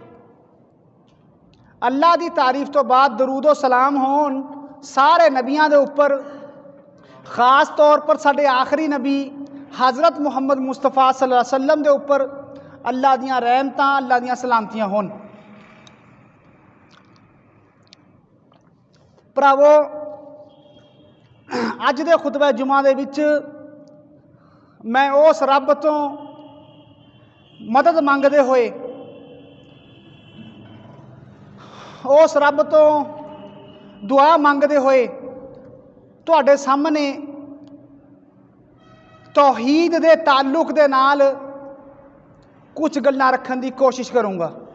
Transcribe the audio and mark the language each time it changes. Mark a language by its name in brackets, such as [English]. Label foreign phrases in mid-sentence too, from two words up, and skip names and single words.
[Punjabi] اللہ دی تعریف توں بعد درود و سلام ہون سارے نبیاں دے اوپر، خاص طور پر ساڈے آخری نبی حضرت محمد مصطفیٰ [Arabic] صلى الله عليه وسلم [Punjabi] دے اوپر اللہ دیاں رحمتاں، اللہ دیاں سلامتیاں ہون. بھراؤ، اج دے خطبہ جمعہ دے وچ میں اس رب توں مدد منگدے ہوئے، اس رب توں دعا منگدے ہوئے تہاڈے سامنے توحید دے تعلق دے نال کجھ گلاں رکھن دی کوشش کروں گا.